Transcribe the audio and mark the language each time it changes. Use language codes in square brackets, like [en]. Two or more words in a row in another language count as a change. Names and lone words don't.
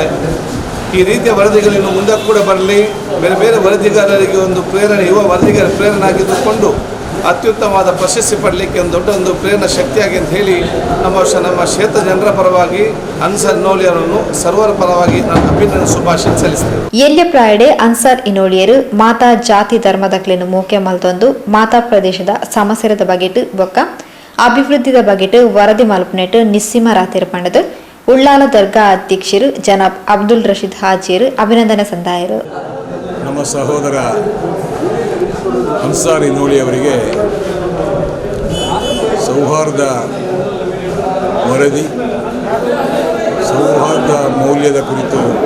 [kn] ಈ ರೀತಿಯ ವರದಿಗಳನ್ನು ಮುಂದೆ ಕೂಡ ಬರಲಿ, ಬೇರೆ ಬೇರೆ ವರದಿಗಾರರಿಗೆ ಒಂದು ಪ್ರೇರಣೆ, ಯುವ ವರದಿಗಾರ ಪ್ರೇರಣೆ ಆಗಿದ್ದುಕೊಂಡು ಅತ್ಯುತ್ತಮವಾದ ಪ್ರಶಸ್ತಿ ಪಡಲಿಕ್ಕೆ ಒಂದು ದೊಡ್ಡ ಒಂದು ಪ್ರೇರಣಾ ಶಕ್ತಿಯಾಗಿ ಅಂತ ಹೇಳಿ ನಮ್ಮ ಕ್ಷೇತ್ರ ಜನರ ಪರವಾಗಿ ಅನ್ಸಾರ್ ಇನೋಳಿ ಅವರನ್ನು ಸರ್ವರ ಪರವಾಗಿ ನಾನು ಅಭಿನಂದನೆ ಶುಭಾಶಯ ಸಲ್ಲಿಸ್ತೇನೆ. [tcy] ಎಲ್ಯ ಪ್ರಾಯಡೆ ಅನ್ಸಾರ್ ಇನೋಳಿಯರು ಮಾತಾ ಜಾತಿ ಧರ್ಮದಕ್ಲೇನು ಮುಖ್ಯ ಮಲ್ತೊಂದು ಮಾತಾ ಪ್ರದೇಶದ ಸಮಸ್ಯೆದ ಬಗೆಟ್ ಬೊಕ್ಕ ಅಭಿವೃದ್ಧಿದ ಬಗೆಟ್ ವರದಿ ಮಲ್ಪನೆಟ್ ನಿಸ್ಸೀಮ ರಾತ್ರಿ ಪಂಡದು ಉಳ್ಳಾಲ ದರ್ಗಾ ಅಧ್ಯಕ್ಷರು ಜನಾಬ್ ಅಬ್ದುಲ್ ರಶೀದ್ ಹಾಜಿಯರು ಅಭಿನಂದನೆ ಸಂದಾಯರು. [kn] ನಮ್ಮ ಸಹೋದರ ಅನ್ಸಾರ್ ಇನೋಳಿ ಅವರಿಗೆ ಸೌಹಾರ್ದ ವರದಿ, ಸೌಹಾರ್ದ ಮೌಲ್ಯದ ಕುರಿತು